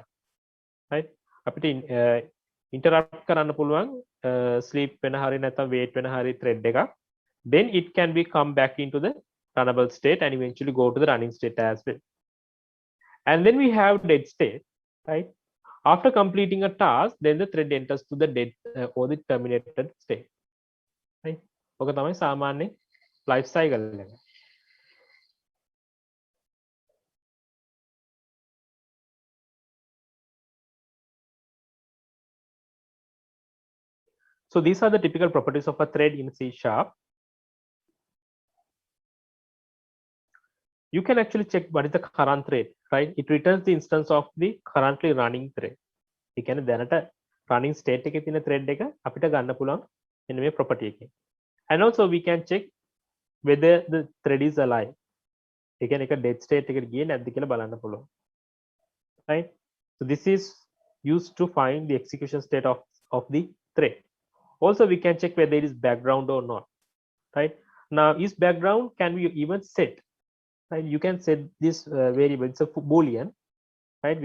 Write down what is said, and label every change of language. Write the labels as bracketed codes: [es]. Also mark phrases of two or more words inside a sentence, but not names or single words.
[en] Right? [si] අපිට interrupt කරන්න පුළුවන් sleep වෙන හරි නැත්නම් wait වෙන හරි thread එකක්. [en] Then it can be come back into the runnable state and eventually go to the running state as well. And then we have dead state, right? After completing a task, then the thread enters to the dead or the terminated state, right? [si] ඔක තමයි සාමාන්‍ය [en] life cycle [si] එක. [en] So these are the typical properties of a thread in C#. You can actually check what is the current thread, right? It returns the instance of the currently running thread. [si] ඒ කියන්නේ දැනට [en] running state [si] එකේ තියෙන thread එක අපිට ගන්න පුළුවන් මෙන්න මේ property එකෙන්. [en] And also we can check whether the thread is alive. [si] ඒ කියන්නේ එක [en] dead state [si] එකට ගියේ නැද්ද කියලා බලන්න පුළුවන්. [en] Right? So this is used to find the execution state of the thread. Also we can check whether it is background or not. Right? Now is background can be even set. Right? You can set this variable, it's a boolean, right?